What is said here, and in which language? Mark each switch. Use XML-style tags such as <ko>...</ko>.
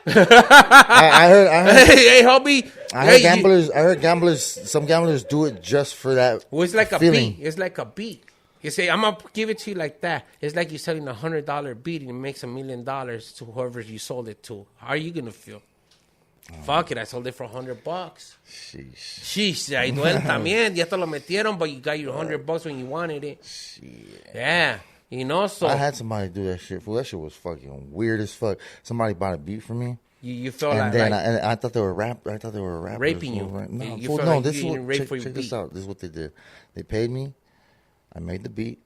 <en>I heard. Hey, homie. I heard gamblers. Some gamblers do it just for that. Well, it's like feeling. A beat. It's like a beat. You say, I'm gonna give it to you like that. It's like you're selling $100 beat and it makes $1 million to whoever you sold it to. How are you gonna feel? Fuck it, I sold it for $100.</en> <es>Sheesh, ahí duele también. Ya te lo metieron,</es> <en>but you got your $100 when you wanted it. Shit. Yeah, so. I had somebody do that shit. That shit was fucking weird as fuck. Somebody bought a beat for me. You felt and then I thought they were I thought they were rappers. Raping you. No, this is what. Check this out. This is what they did. They paid me. I made the beat.</en>